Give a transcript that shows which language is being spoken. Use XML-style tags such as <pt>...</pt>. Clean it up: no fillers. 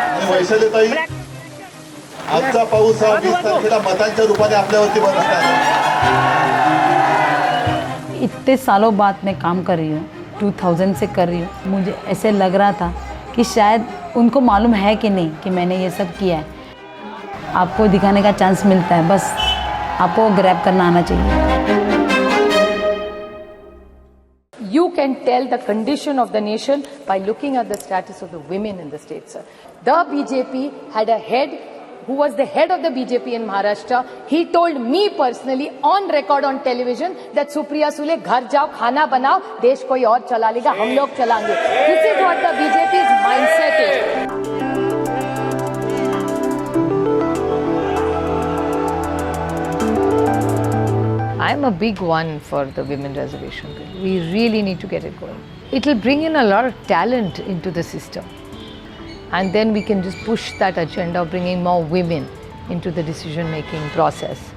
<mr>वैशालीताई, आजचा पाऊस हा 20 तारखेला मतांच्या रूपाने आपल्यावरती बरसत आहे।</mr> <hi>इतने सालों बाद मैं काम कर रही हूँ, 2000 से कर रही हूँ। मुझे ऐसे लग रहा था कि शायद उनको मालूम है कि नहीं कि मैंने ये सब किया है। आपको दिखाने का चांस मिलता है, बस आपको ग्रैब करना आना चाहिए।</hi> <en>You can tell the condition of the nation by looking at the status of the women in the state, sir. The BJP had a head who was the head of the BJP in Maharashtra. He told me personally on record on television that</en> <hi>Supriya Sule, घर जाओ, खाना बनाओ, देश कोई और चला लेगा, हम लोग चलाएंगे.</hi> <en>This is what the BJP's mindset is. I'm a big one for the women reservation bill. We really need to get it going. It will bring in a lot of talent into the system. And then we can just push that agenda of bringing more women into the decision-making process.</en>